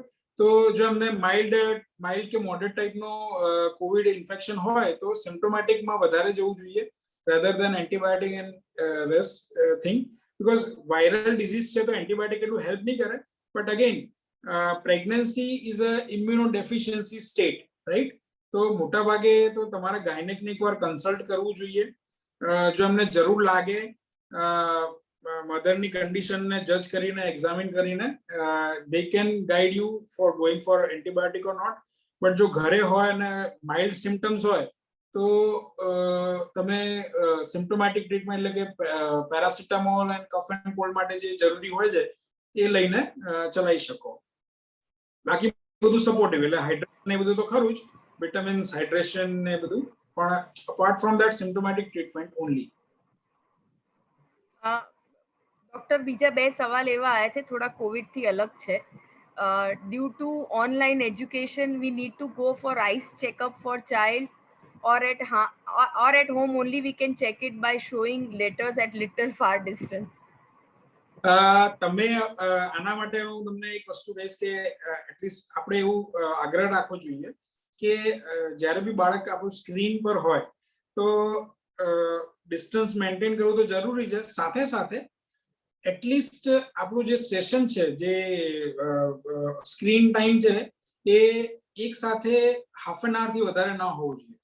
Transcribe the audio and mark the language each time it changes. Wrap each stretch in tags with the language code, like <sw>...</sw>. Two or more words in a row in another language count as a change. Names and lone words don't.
<gu>તો જો અમને માઇલ્ડ કે મોડરેટ ટાઈપનો કોવિડ ઇન્ફેક્શન હોય તો સિમ્પ્ટોમેટિકમાં વધારે જવું જોઈએ</gu> <en>rather than antibiotic and rest thing, because viral disease</en> <gu>છે તો એન્ટીબાયોટિક એટલું હેલ્પ નહીં કરે.</gu> <en>But again pregnancy is a immuno deficiency state, right?</en> <gu>તો મોટા ભાગે તો તમારા ગાયનેકને એકવાર કન્સલ્ટ કરવું જોઈએ. જો અમને જરૂર લાગે મધરની કન્ડિશનને જજ કરીને એક્ઝામિન કરીને</gu> <en>they can guide you for going for antibiotic or not.</en> <gu>બટ જો ઘરે હોય અને માઇલ્ડ સિમ્પટમ્સ હોય તો તમે</gu> <en>symptomatic treatment</en> <gu>એટલે કે</gu> <en>paracetamol and cough and cold</en> <gu>માટે જે જરૂરી હોય છે એ લઈને ચલાવી શકો. બાકી બધું સપોર્ટિવ, એટલે હાઇડ્રેશન એ બધું તો ખરું જ, વિટામિન્સ, હાઇડ્રેશન ને બધું, પણ</gu> <en>apart from that symptomatic treatment only.</en> <gu>ડોક્ટર, બીજા બે સવાલ એવા આવ્યા છે થોડા કોવિડ થી અલગ છે.</gu> <en>due to online education we need to go for eyes checkup for child or at home only we can check it by showing letters at little far distance.</en> <gu>તમે આના માટે હું તમને એક વસ્તુ કહીશ કે એટલીસ્ટ આપણે એવું આગ્રહ રાખવો જોઈએ કે જ્યારે બી બાળક આપણું સ્ક્રીન પર હોય તો ડિસ્ટન્સ મેન્ટેન કરવું તો જરૂરી છે. સાથે સાથે એટલીસ્ટ આપણું જે સેશન છે, જે સ્ક્રીન ટાઈમ છે, એ એક સાથે</gu> <en>half an hour</en> <gu>વધારે ન હોવું જોઈએ.</gu>